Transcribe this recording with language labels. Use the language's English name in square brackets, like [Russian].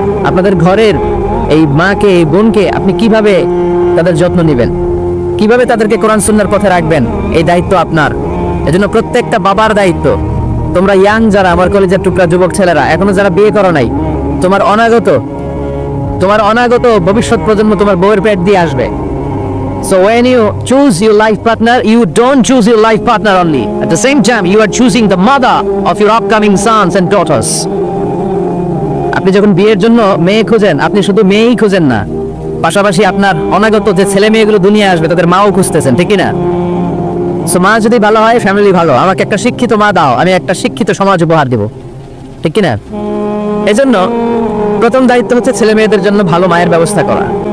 [Bangla] আপনাদের ঘরের এই মাকে, এই বোনকে আপনি কিভাবে তাদের যত্ন নেবেন, কিভাবে তাদেরকে কোরআন সুন্নাহর পথে রাখবেন, এই দায়িত্ব আপনার। এজন্য প্রত্যেকটা বাবার দায়িত্ব। তোমরা ইয়াং যারা, আমার কলেজের টুকরা যুবক ছেলেরা, এখনো যারা বিয়ে করো নাই, তোমার অনাগত ভবিষ্যৎ প্রজন্ম তোমার বউয়ের পেট দিয়ে আসবে। [English] So when you choose your life partner, you don't choose your life partner only. At the same time, you are choosing the mother of your upcoming sons and daughters. [Bangla] আপনি যখন বিয়ের জন্য মেয়ে খুঁজেন, আপনি শুধু মেয়েই খুঁজেন না, পাশাপাশি আপনার অনাগত যে ছেলে মেয়েগুলো দুনিয়ায় আসবে তাদের মাও খুঁজতেছেন, ঠিক না? সো মা যদি ভালো হয়, ফ্যামিলি ভালো। আমাকে একটা শিক্ষিত মা দাও, আমি একটা শিক্ষিত সমাজ উপহার দেব, ঠিক কিনা? এজন্য প্রথম দায়িত্ব হচ্ছে ছেলে মেয়েদের জন্য ভালো মায়ের ব্যবস্থা করা।